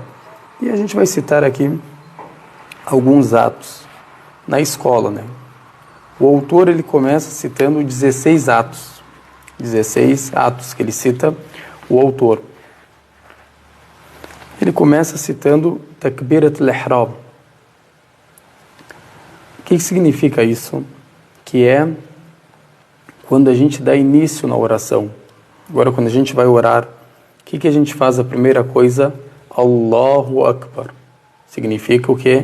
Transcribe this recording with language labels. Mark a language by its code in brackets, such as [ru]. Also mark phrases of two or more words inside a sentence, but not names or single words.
[pt] E a gente vai citar aqui alguns atos na escola, O autor, ele começa citando 16 atos. 16 atos que ele cita, o autor. Ele começa citando [ar] تكبيرة الإحرام. [pt] O que significa isso? Que é quando a gente dá início na oração. Agora, quando a gente vai orar, o que a gente faz? A primeira coisa, [ar] الله أكبر. [pt] Significa o quê?